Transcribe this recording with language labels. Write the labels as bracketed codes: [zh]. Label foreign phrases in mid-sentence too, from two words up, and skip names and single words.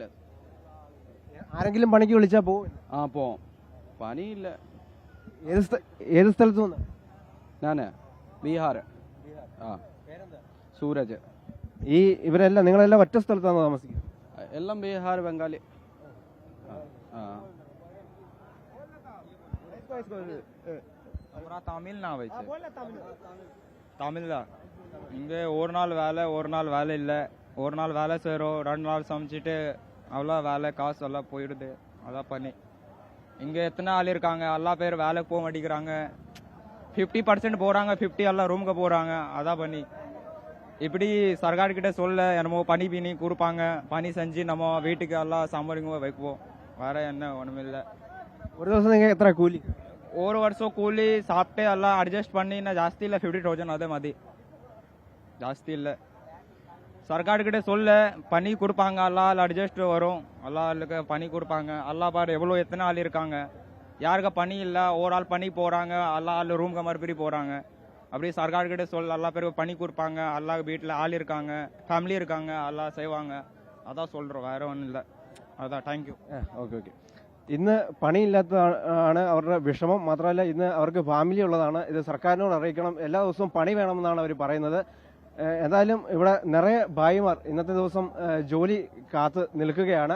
[ml] ആരെങ്കിലും പണിക്ക് വിളിച്ചാൽ പോകും? പോവാം. പണിയില്ല. ഏത് സ്ഥലത്തു നിന്ന്? ഞാന് ബീഹാർ. സൂരജ്. ഇവരെല്ലാം നിങ്ങളെല്ലാം ഒറ്റ സ്ഥലത്താണ് താമസിക്കുന്നത്? എല്ലാം ബീഹാർ, ബംഗാളി. [ta] தமிழ் நான் தமிழ் தான். இங்கே ஒரு நாள் வேலை இல்லை. ஒரு நாள் வேலை செய்கிறோம், 2 நாள் சமைச்சிட்டு அவ்வளோ வேலை காசு எல்லாம் போயிடுது. அதான் பண்ணி இங்கே எத்தனை ஆள் இருக்காங்க, எல்லா பேர் வேலைக்கு போக மாட்டேங்கிறாங்க. 50% போகிறாங்க, 50 எல்லாம் ரூமுக்கு போகிறாங்க. அதான் பண்ணி இப்படி சர்க்கார்கிட்ட சொல்ல என்னமோ பணி கொடுப்பாங்க. பணி செஞ்சு நம்ம வீட்டுக்கு எல்லாம் சம்பளிங்க வைக்குவோம். வேற என்ன ஒன்றுமில்லை. [ml] ഒരു ദിവസം നിങ്ങൾ എത്ര കൂലി? [ta] ஒரு வருஷம் கூலி சாப்பிட்டு எல்லாம் அட்ஜஸ்ட் பண்ணி ஜாஸ்தி இல்லை, 50,000 அதே மாதிரி ஜாஸ்தி இல்லை. சர்க்கார்கிட்ட சொல்ல பணி கொடுப்பாங்க, எல்லாம் அட்ஜஸ்ட் வரும், எல்லாருக்கு பணி கொடுப்பாங்க. எல்லா பாரு எவ்வளோ எத்தனை ஆள் இருக்காங்க, யாருக்கு பணி இல்லை, ஒரு ஆள் பணி போகிறாங்க, எல்லா ஆள் ரூம்க்கு மறுபடி போகிறாங்க. அப்படி சர்க்கார்கிட்ட சொல்ல எல்லா பேருக்கு பணி கொடுப்பாங்க. எல்லா வீட்டில் ஆள் இருக்காங்க, ஃபேமிலி இருக்காங்க, எல்லாம் செய்வாங்க. அதான் சொல்கிறோம், வேற ஒன்றும் இல்லை. [ml] അതാ. [en] thank you. [ml] ഓക്കെ. ഇന്ന് പണിയില്ലാത്തതാണ് അവരുടെ വിഷമം. മാത്രമല്ല ഇന്ന് അവർക്ക് ഫാമിലി ഉള്ളതാണ്. ഇത് സർക്കാരിനോട് അറിയിക്കണം. എല്ലാ ദിവസവും പണി വേണമെന്നാണ് അവർ പറയുന്നത്. എന്തായാലും ഇവിടെ നിറയെ ഭായിമാർ ഇന്നത്തെ ദിവസം ജോലി കാത്ത് നിൽക്കുകയാണ്.